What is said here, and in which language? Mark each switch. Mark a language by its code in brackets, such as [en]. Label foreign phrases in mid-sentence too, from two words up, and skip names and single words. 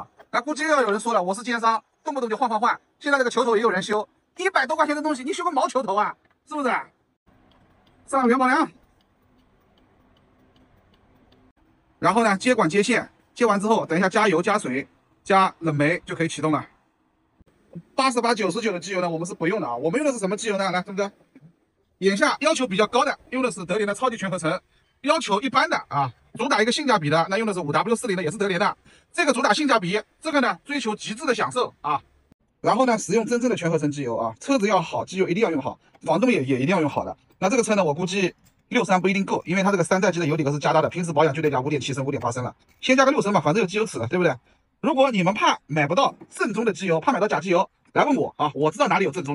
[zh] 那估計又有人說了，我是奸商，動不動就換。現在這個球頭也有人修，100多塊錢的東西，你修個毛球頭啊，是不是？上元寶梁，然後呢，接管接線，接完之後，等一下加油、加水、加冷媒就可以啟動了。88、99的機油呢，我們是不用的啊，我們用的是什麼機油呢？來，對不對？眼下要求比較高的，用的是德聯的超級全合成；要求一般的啊，主打一個性價比的，那用的是5W40的，也是德聯的。這個主打性價比，這個呢追求極致的享受啊。然後呢，使用真正的全合成機油啊，車子要好，機油一定要用好，房東也一定要用好的。那這個車呢，我估計63不一定夠，因為它這個3代機的油底殼是加大的，平時保養就得加5.7升、5.8升了。先加個6升吧，反正有機油尺了，對不對？如果你們怕買不到正宗的機油，怕買到假機油，來問我啊，我知道哪裡有正宗的。